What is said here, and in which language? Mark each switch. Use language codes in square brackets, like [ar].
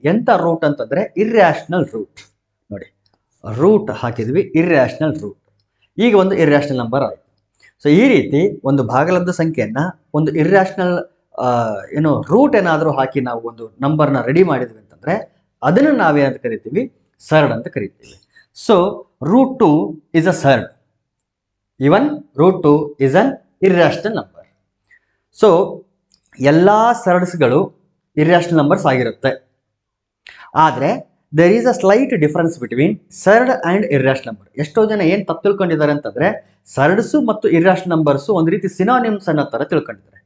[kn] ಎಂಥ ರೂಟ್ ಅಂತಂದರೆ irrational root. ನೋಡಿ, ರೂಟ್ ಹಾಕಿದ್ವಿ, ಇರ್ರ್ಯಾಷನಲ್ ರೂಟ್. ಈಗ ಒಂದು ಇರ್ರ್ಯಾಷನಲ್ ನಂಬರ್ ಆಯಿತು. ಸೊ ಈ ರೀತಿ ಒಂದು ಭಾಗಲಬ್ಧ ಸಂಖ್ಯೆಯನ್ನು ಒಂದು ಇರ್ರ್ಯಾಷನಲ್ ರೂಟ್ ಏನಾದರೂ ಹಾಕಿ ನಾವು ಒಂದು ನಂಬರ್ನ ರೆಡಿ ಮಾಡಿದ್ವಿ ಅಂತಂದರೆ ಅದನ್ನು ನಾವೇನಂತ ಕರಿತೀವಿ? ಸರ್ಡ್ ಅಂತ ಕರಿತೀವಿ. [en] So root 2 is a surd. Even root 2 is an irrational number. [kn] So ಎಲ್ಲ ಸರ್ಡ್ಸ್ಗಳು ಇರ್ರ್ಯಾಷನಲ್ ನಂಬರ್ಸ್ ಆಗಿರುತ್ತೆ. ಆದರೆ [en] There is a slight difference between surd and irrational number. [kn] ಎಷ್ಟೋ ಜನ ಏನು ತಪ್ಪು ತಿಳ್ಕೊಂಡಿದ್ದಾರೆ ಅಂತಂದರೆ ಸರ್ಡ್ಸು ಮತ್ತು ಇರ್ರ್ಯಾಷನಲ್ ನಂಬರ್ಸು ಒಂದು ರೀತಿ ಸಿನಾನಿಮ್ಸ್ ಅನ್ನೋ ಥರ ತಿಳ್ಕೊಂಡಿದ್ದಾರೆ.